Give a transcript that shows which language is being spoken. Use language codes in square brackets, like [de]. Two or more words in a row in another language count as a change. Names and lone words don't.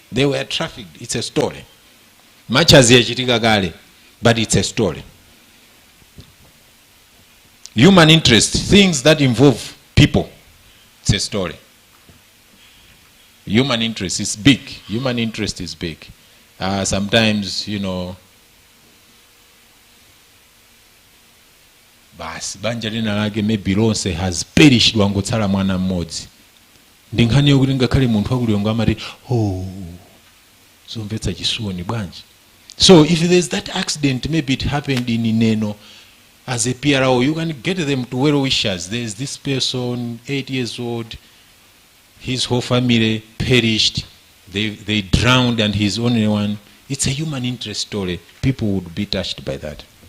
[en] They were trafficked. It's a story. Much as but it's a story. Human interest, things that involve people, it's a story. Human interest is big. Human interest is big. Sometimes, [ny] banja lina lake maybe lonse [en] has perished [ny] wangotsala mwana mmodzi. Ndinkhani yokuti ngakhale munthu wakuliongo amati zomvetsa chisoni bwanji. [en] So if there's that accident, maybe it happened in Ineno, as a PRO, you can get them to well wishers. There's this person, 8 years old, his whole family perished, they drowned and he's only one. It's a human interest story. People would be touched by that.